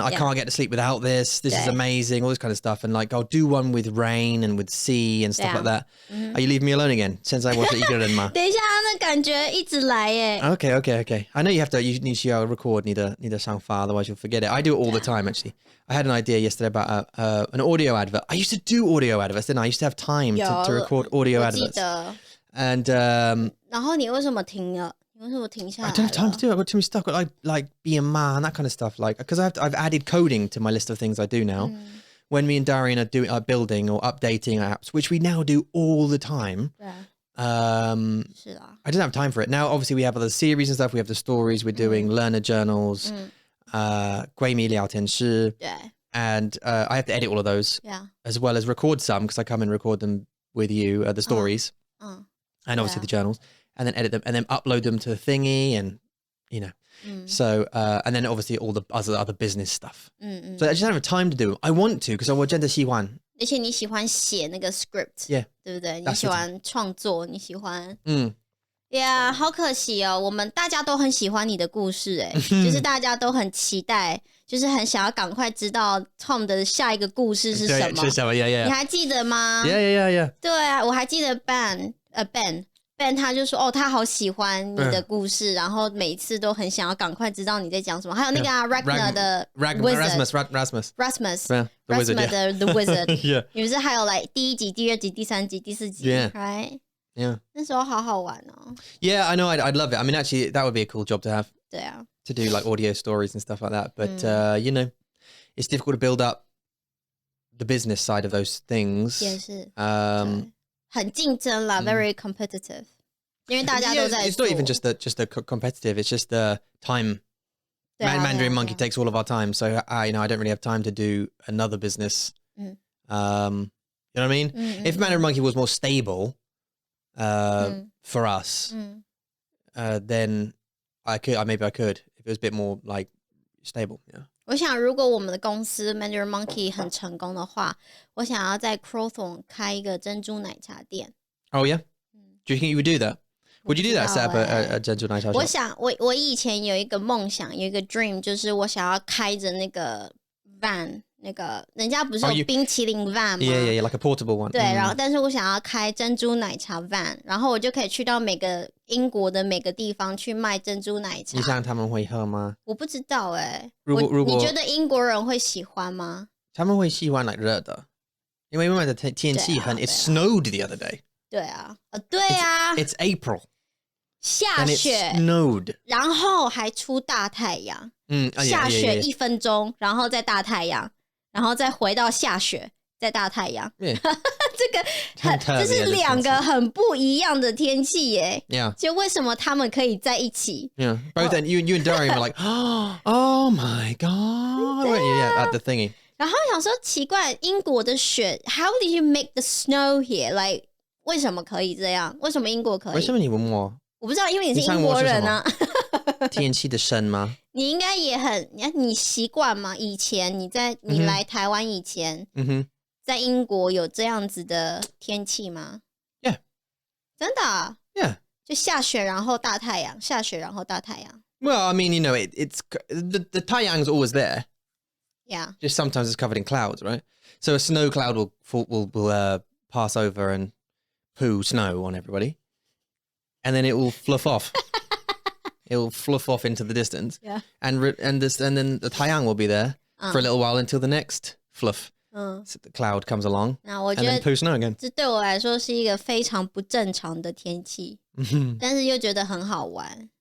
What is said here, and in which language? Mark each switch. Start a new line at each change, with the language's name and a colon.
English: I can't get to sleep without this. This is amazing. All this kind of stuff. And like, I'll do one with rain and with sea and stuff like that. Are you leaving me alone again? Since I watched it, you did ma.
Chinese: 等一下，那感觉一直来耶。
English: Okay. I know you need to record, need a sound file, otherwise you'll forget it. I do it all the time, actually. I had an idea yesterday about an audio advert. I used to do audio adverts, didn't I? I used to have time to record audio adverts. And
Chinese: 然后你为什么停了？你为什么停下来了？
English: I don't have time to do it. I got too many stuff. Like be a man, that kind of stuff. Like, because I've added coding to my list of things I do now. When me and Darian are building or updating apps, which we now do all the time. I didn't have time for it. Now, obviously, we have other series and stuff. We have the stories we're doing, learner journals, 闺蜜聊天室, and I have to edit all of those, as well as record some, because I come and record them with you, the stories, and obviously the journals, and then edit them, and then upload them to the thingy, and so and then obviously all the other business stuff. So I just don't have time to do. I want to, because I
Chinese: 真的喜欢。而且你喜欢写那个 script， 对不对？你喜欢创作，你喜欢，呀，好可惜哦，我们大家都很喜欢你的故事，哎，就是大家都很期待，就是很想要赶快知道 Tom 的下一个故事是什么？是什么？你还记得吗？对啊，我还记得 Ben 他就说哦，他好喜欢你的故事，然后每次都很想要赶快知道你在讲什么。还有那个Ragnar 的
English: Rasmus
Chinese: the Wizard， 你们是还有来第1集、第2集、第3集、第4集 ，right？那时候好好玩哦。
English: Yeah, I know. I'd love it. I mean, actually, that would be a cool job to have.
Chinese: 对啊。
English: To do like audio stories and stuff like that, but it's difficult to build up the business side of those things.
Chinese: 也是。很竞争啦
English: very competitive.
Chinese: 因为大家都在做。
English: It's not even just the competitive. It's just the time. Mandarin Monkey takes all of our time, so I don't really have time to do another business. You know what I mean? If Mandarin Monkey was more stable, for us, then maybe I could. If it was a bit more like stable, yeah.
Chinese: 我想如果我们的公司 Mandarin Monkey 很成功的话，我想要在 Crowthorne 开一个珍珠奶茶店。
English: Oh yeah? Do you think you would do that? Would you do that, set up a 珍珠奶茶 shop?
Chinese: 我以前有一个梦想，有一个 dream， 就是我想要开着那个 van， 那个人家不是有冰淇淋 van 吗？
English: Yeah, like a portable one.
Chinese: 对，然后但是我想要开珍珠奶茶 van， 然后我就可以去到每个英国的每个地方去卖珍珠奶茶。你想他们会喝吗？我不知道你觉得英国人会喜欢吗？他们会喜欢 like 热的，因为外面的天气很
English: it snowed the other day.
Chinese: 对啊，对啊
English: It's April.
Chinese: 下雪
English: And it snowed.
Chinese: 然后还出大太阳。下雪1分钟，然后再大太阳，然后再回到下雪，再大太阳。这是两个很不一样的天气耶。就为什么他们可以在一起？
English: Both then you and Darian were like, oh my god. At the thingy.
Chinese: 然后想说奇怪，英国的雪 ，
English: How did you make the snow here?
Chinese: Like 为什么可以这样？为什么英国可以？为什么你问我？我不知道，因为你是英国人啊。天气的神吗？你应该也你习惯吗？以前你来台湾以前，在英国有这样子的天气吗？
English: Yeah，
Chinese: 真的啊
English: ？Yeah，
Chinese: 就下雪然后大太阳，下雪然后大太阳。
English: Well, I mean, it's the 太阳 is always there. Yeah. Just sometimes it's covered in clouds, right? So a snow cloud will pass over and poo snow on everybody, and then it will fluff off. It will fluff off into the distance, and then the 太阳 will be there for a little while until the next fluff cloud comes along, and then poo snow again.
Chinese: 这对我来说是一个非常不正常的天气，但是又觉得很好玩。